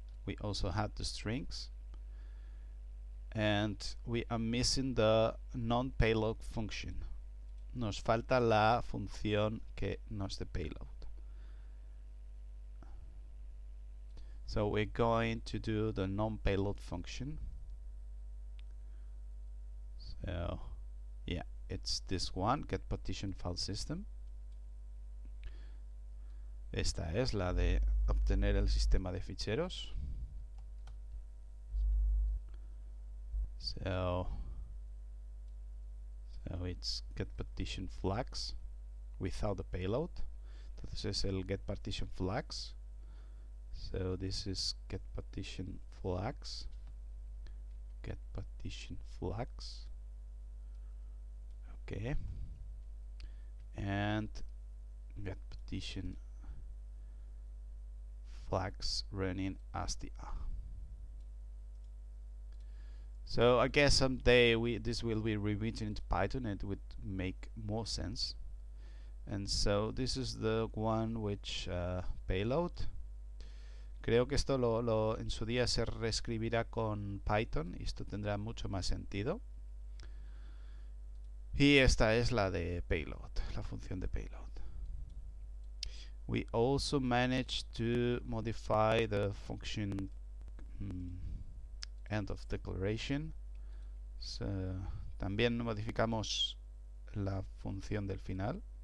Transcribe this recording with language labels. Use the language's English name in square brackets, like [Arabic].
[English] We also have the strings. And we are missing the non-payload function. [Spanish] Nos falta la función que no es de payload. [English] So we're going to do the non-payload function. So yeah, it's this one, get partition file system. [Spanish] Esta es la de obtener el sistema de ficheros. [English] So So it's get partition flags without the payload. [Spanish] Entonces es el [English] get partition flags. So this is get partition flags. Get partition flags. Okay. And get partition flags running str. So I guess someday this will be rewritten into Python and it would make more sense. And so this is the one which payload. [Spanish] Creo que esto en su día se reescribirá con Python y esto tendrá mucho más sentido. Y esta es la de payload, la función de payload. [English] We also managed to modify the function end of declaration. [Spanish] So, también modificamos la función del final.